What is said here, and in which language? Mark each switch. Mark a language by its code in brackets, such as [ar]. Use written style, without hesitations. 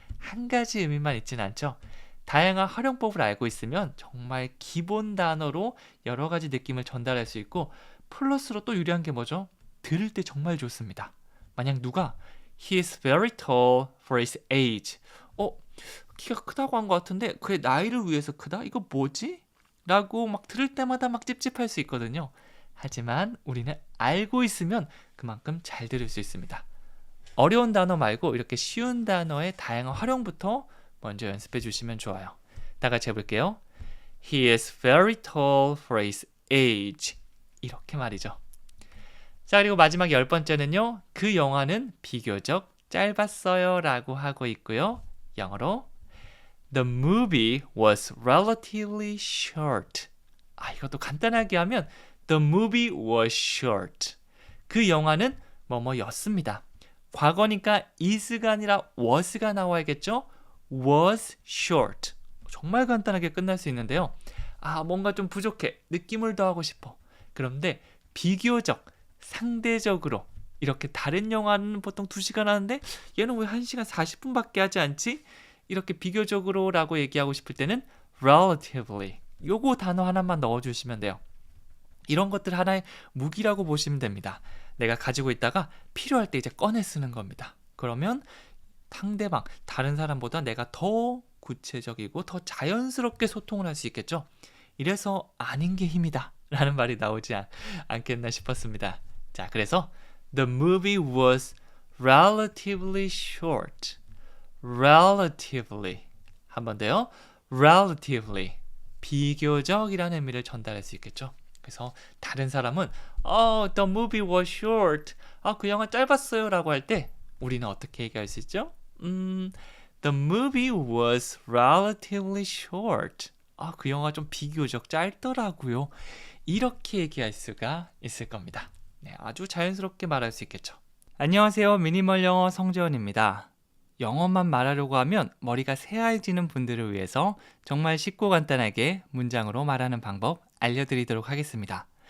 [ko] 한 가지 의미만 있지는 않죠. 다양한 활용법을 알고 있으면 정말 기본 단어로 여러 가지 느낌을 전달할 수 있고 플러스로 또 유리한 게 뭐죠? 들을 때 정말 좋습니다. 만약 누가 [en] He is very tall for his age. [ko] 키가 크다고 한 것 같은데 그의 나이를 위해서 크다? 이거 뭐지? 라고 막 들을 때마다 막 찝찝할 수 있거든요. 하지만 우리는 알고 있으면 그만큼 잘 들을 수 있습니다. 어려운 단어 말고 이렇게 쉬운 단어의 다양한 활용부터 먼저 연습해 주시면 좋아요. 다 같이 해볼게요. [en] He is very tall for his age. [ko] 이렇게 말이죠. 자, 그리고 마지막 10번째는요. 그 영화는 비교적 짧았어요 라고 하고 있고요. 영어로 [en] The movie was relatively short. [ko] 이것도 간단하게 하면 [en] The movie was short. [ko] 그 영화는 뭐뭐였습니다. 과거니까 is가 아니라 was가 나와야겠죠? [en] was short. [ko] 정말 간단하게 끝날 수 있는데요. 뭔가 좀 부족해. 느낌을 더하고 싶어. 그런데 비교적, 상대적으로 이렇게 다른 영화는 보통 2시간 하는데 얘는 왜 1시간 40분밖에 하지 않지? 이렇게 비교적으로 라고 얘기하고 싶을 때는 relatively. 요거 단어 하나만 넣어주시면 돼요. 이런 것들 하나의 무기라고 보시면 됩니다. 내가 가지고 있다가 필요할 때 이제 꺼내 쓰는 겁니다. 그러면 상대방, 다른 사람보다 내가 더 구체적이고 더 자연스럽게 소통을 할 수 있겠죠. 이래서 아닌 게 힘이다 라는 말이 나오지 않겠나 싶었습니다. 자, 그래서 [en] The movie was relatively short. Relatively. [ko] 한 번 더요. [en] Relatively. [ko] 비교적이라는 의미를 전달할 수 있겠죠. 그래서 다른 사람은 [en] The movie was short. [ko] 그 영화 짧았어요 라고 할 때 우리는 어떻게 얘기할 수 있죠? [en] The movie was relatively short. [ko] 그 영화 좀 비교적 짧더라고요. 이렇게 얘기할 수가 있을 겁니다. 네, 아주 자연스럽게 말할 수 있겠죠. 안녕하세요. 미니멀 영어 성재원입니다. 영어만 말하려고 하면 머리가 새하얘지는 분들을 위해서 정말 쉽고 간단하게 문장으로 말하는 방법 알려드리도록 하겠습니다.